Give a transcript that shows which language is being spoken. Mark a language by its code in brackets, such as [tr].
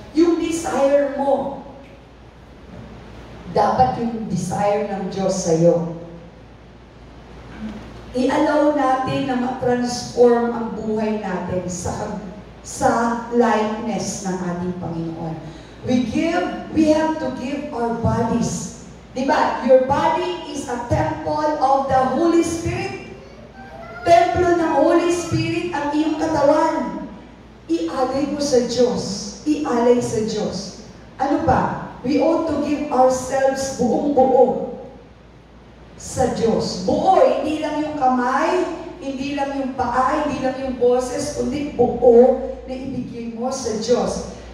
[tl] Yung desire mo. Dapat yung desire ng Diyos sa'yo. I-allow natin na ma-transform ang buhay natin sa likeness ng ating Panginoon. [en] We have to give our bodies. Diba? Your body is a temple of the Holy Spirit. [tl] Templo ng Holy Spirit ang iyong katawan. I-alay mo sa Diyos. I-alay sa Diyos. Ano ba? [en] We ought to give ourselves [tl] buong-buo sa Diyos. Buo, hindi lang yung kamay, hindi lang yung paa, hindi lang yung boses, kundi buo na ibigay mo sa Diyos.